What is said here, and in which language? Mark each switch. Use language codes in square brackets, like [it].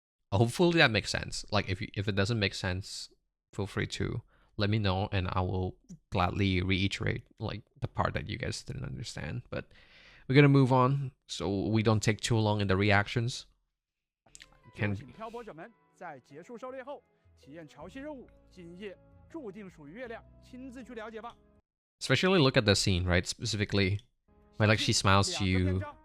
[en] Hopefully that makes sense. Like if it doesn't make sense, feel free to let me know and I will gladly reiterate like the part that you guys didn't understand. But we're gonna move on so we don't take too long in the reactions. [zh] 就请漂泊者们在结束狩猎后体验潮汐任务，今夜注定属于月亮，亲自去了解吧。 [en] Especially look at the scene, right? Specifically, where like she smiles to you.